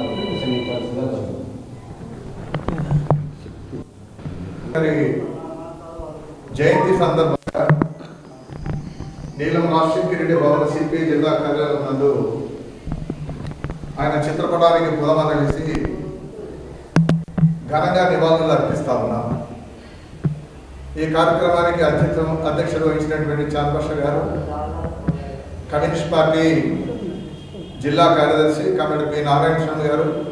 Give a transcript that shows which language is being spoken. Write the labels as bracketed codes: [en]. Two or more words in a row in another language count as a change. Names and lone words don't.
[te] జయంతి సందర్భంగా నీలం రాజశేఖర్ రెడ్డి భవన్ సీపీఐ జిల్లా కార్యాలయం నందు ఆయన చిత్రపటానికి పూలమాల వేసి ఘనంగా నివాళులు అర్పిస్తా ఉన్నాం. ఈ కార్యక్రమానికి అధ్యక్షత వహించినటువంటి చాంద్ బాషా గారు, కమ్యూనిస్ట్ పార్టీ జిల్లా కార్యదర్శి కమిటీ పి నారాయణ స్వామి గారు,